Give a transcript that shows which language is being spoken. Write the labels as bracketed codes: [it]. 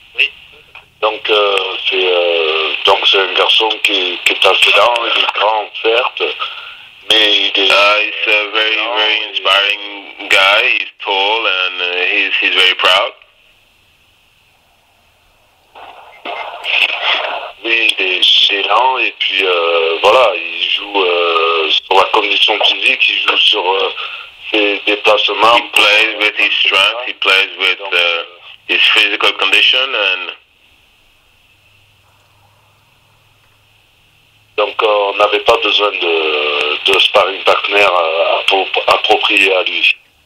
[fr] Oui. Donc, c'est un garçon qui est assez grand, il est grand, certes, mais il est... [en] He's a very, very inspiring guy. He's tall and he's very proud. [fr] Oui, il est lent et puis voilà, il joue sur la condition physique, il joue sur ses déplacements. [en] He plays with his strength, he plays with his physical condition, and [fr] donc on n'avait pas besoin de sparring partner approprié à lui.